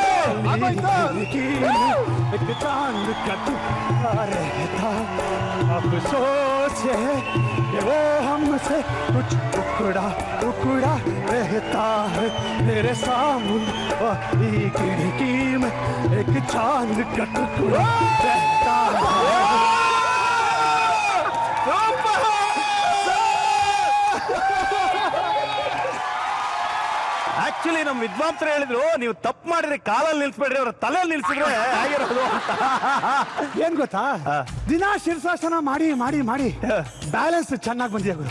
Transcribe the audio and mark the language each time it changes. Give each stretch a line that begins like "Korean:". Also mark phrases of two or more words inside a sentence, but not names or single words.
Hindi: एक चांद का टुकड़ा रहता अफसोस है कि वो हमसे कुछ टुकड़ा टुकड़ा रहता है मेरे सामने खिड़की में एक चांद का टुकड़ा रहता है
Kannada: ಆಕ್ಚುಲಿ ನಮ್ಮ ವಿದ್ವಾಂಸರು ಹೇಳಿದ್ರು ನೀವು ತಪ್ಪು ಮಾಡಿದ್ರೆ ಕಾಲಲ್ಲಿ ನಿಲ್ಸ್ಬೇಡ್ರಿ ಅವ್ರ ತಲೆಯಲ್ಲಿ ನಿಲ್ಸಿದ್ರೆ ಆಗಿರೋದು ಅಂತ. ಏನ್ ಗೊತ್ತಾ ದಿನ ಶೀರ್ಷಾಸನ ಮಾಡಿ ಮಾಡಿ ಮಾಡಿ ಬ್ಯಾಲೆನ್ಸ್ ಚೆನ್ನಾಗಿ ಬಂದಿದೆ ಗುರು.